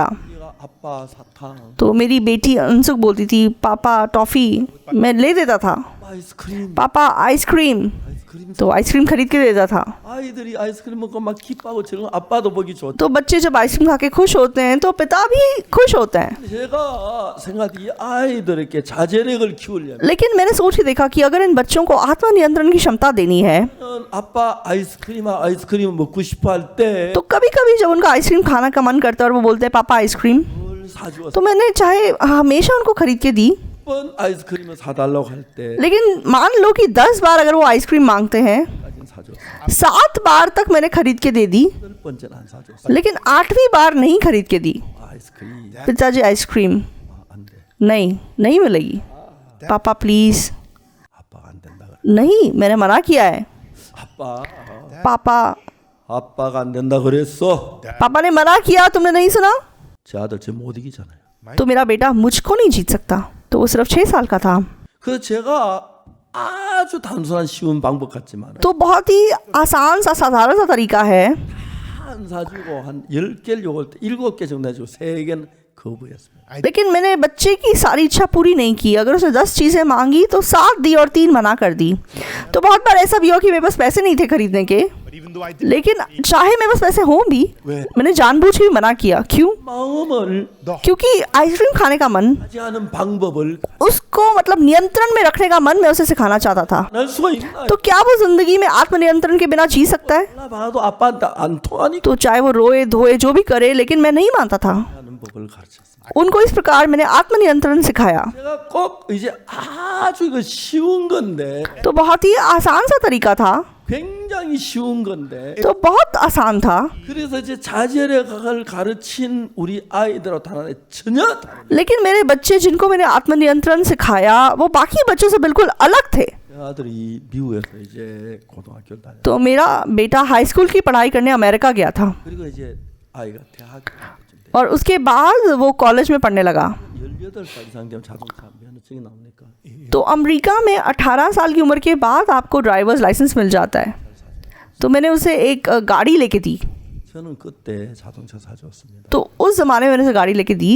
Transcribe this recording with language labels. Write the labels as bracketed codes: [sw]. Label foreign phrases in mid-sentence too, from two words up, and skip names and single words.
[ko] 얘가 아빠 사탕, [hi] तो मेरी बेटी अनसुख बोलती थी पापा टॉफ़ी, मैं ले देता था, [ko] 아이스크림, [hi] पापा आइसक्रीम, [ko] 아이스크림. [hi] तो आइसक्रीम खरीद के देता था। [ko] 아이들이 아이스크림 먹고 막 기뻐하고 저런 아빠도 보기 좋다. [hi] तो बच्चे जब आइसक्रीम खा के खुश होते हैं तो पिता भी खुश होते हैं। [ko] 제가 생각이 이 아이들에게 자제력을 키우려면 [hi] लेकिन मैंने सोच के देखा कि अगर इन बच्चों को आत्मनियंत्रण की क्षमता देनी है, [ko] 아빠 아이스크림 먹고 싶어 할 때 [hi] तो कभी कभी जब उनका आइसक्रीम खाना का मन करता है और वो बोलते हैं पापा आइसक्रीम, [ko] 뭘 사주었어? [hi] तो मैंने चाहे हमेशा उनको खरीद के दी। [ko] 번 아이스크림을 사달라고 할 때 [hi] लेकिन मान लो कि 10 बार अगर वो आइसक्रीम मांगते हैं, [ko] 까지는 사줬어. [hi] 7 बार तक मैंने खरीद के दे दी, [ko] 8번째는 안 사줬어. [hi] लेकिन 8वीं बार नहीं खरीद के दी। [ko] 아이스크림 [hi] पिताजी आइसक्रीम [ko] 안 돼. [hi] नहीं मिलेगी, पापा प्लीज़, [ko] 아빠가 안 된다 그래. [hi] नहीं, मैंने मना किया है, [ko] 아빠 [hi] पापा [ko] 안 된다 그랬어. [hi] पापा ने मना किया, तुमने नहीं सुना, [ko] 제 아들 제 못 이기잖아요. [hi] तो मेरा बेटा मुझको नहीं जीत सकता। तो वो सिर्फ 6 साल का था। [ko] 그래서 제가 아주 단순한 쉬운 방법 같지만 [hi] तो बहुत ही आसान सा साधारण सा तरीका है, [ko] 안 사주고 한 10개를 요걸 때 7개 정도 해주고 3개는 거부했습니다. [hi] लेकिन मैंने बच्चे की सारी इच्छा पूरी नहीं की। अगर उसने 10 चीज़ें मांगी तो 7 दी और 3 मना कर दी। तो बहुत बार ऐसा भी हुआ कि मेरे पास पैसे नहीं थे खरीदने के, [en] but even though I did [hi] लेकिन चाहे मेरे पास पैसे हों भी, [ko] 왜? [hi] मैंने जानबूझ के भी मना किया। क्यों? [ko] 마음을 [hi] क्योंकि आइसक्रीम खाने का मन, [ko] 하는 방법을 [hi] उसको मतलब नियंत्रण में रखने का मन मैं उसे सिखाना चाहता था। [ko] 할 수가 있나? [hi] तो क्या वो जिंदगी में आत्मनियंत्रण के बिना जी सकता है? [ko] 나 봐도 아빠한테 안 통하니까 [hi] तो चाहे वो रोए धोए जो भी करे, लेकिन मैं नहीं मानता था। [ko] 하는 법을 가르쳤습니다. [hi] उनको इस प्रकार मैंने आत्मनियंत्रण सिखाया। [ko] 제가 꼭 이제 아주 이거 쉬운 건데 [hi] तो बहुत ही आसान सा तरीका था, [ko] 굉장히 쉬운 건데 [hi] तो बहुत आसान था, [ko] 그래서 이제 자제력을 가르친 우리 아이들하고 다른 전혀 다른 [hi] लेकिन मेरे बच्चे जिनको मैंने आत्मनियंत्रण सिखाया वो बाकी बच्चों से बिल्कुल अलग थे। [ko] 제 आ들이 미국에서 이제 고등학교를 다녔어요. [hi] तो मेरा बेटा [en] high school [hi] की पढ़ाई करने अमेरिका गया था [ko] 그리고 이제 아이가 대학교쯤 돼. [hi] और उसके बाद वो कॉलेज में पढ़ने लगा। [ko] 18살 이상 되면 자동차 면허증이 나오니까 [hi] तो अमेरिका में 18 साल की उम्र के बाद आपको [en] drivers license [hi] मिल जाता है। तो मैंने उसे एक गाड़ी लेके दी। [ko] 저는 그때 자동차 사줬습니다. [hi] तो उस ज़माने में मैंने उसे गाड़ी लेके दी।